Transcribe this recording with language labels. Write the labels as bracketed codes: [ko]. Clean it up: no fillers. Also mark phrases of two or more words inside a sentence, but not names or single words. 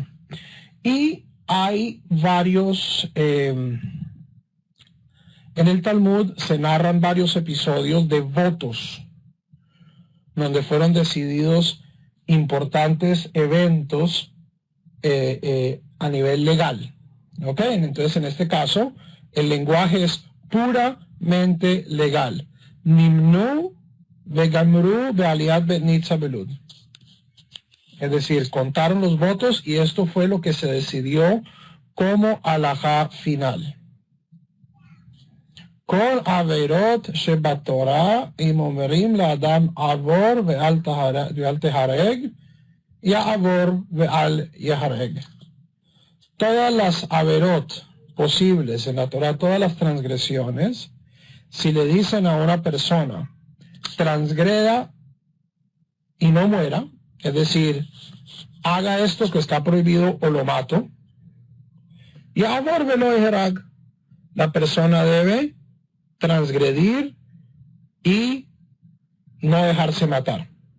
[es] Y hay varios, en el Talmud se narran varios episodios de votos, donde fueron decididos importantes eventos a nivel legal. ¿Ok? Entonces, en este caso, el lenguaje es puramente legal. [he] נמנו וגמרו בעליית בית נתזה בלוד. [es] Es decir, contaron los votos y esto fue lo que se decidió como alajá final. [he] כל עבירות שבתורה אם אומרים לאדם עבור ואל תהרג יעבור ואל יהרג. [es] Todas las averot posibles en la Torah, todas las transgresiones, si le dicen a una persona transgreda y no muera, es decir, haga esto que está prohibido o lo mato, y [he] עבור ולא יהרג, [es] la persona debe transgredir y no dejarse matar.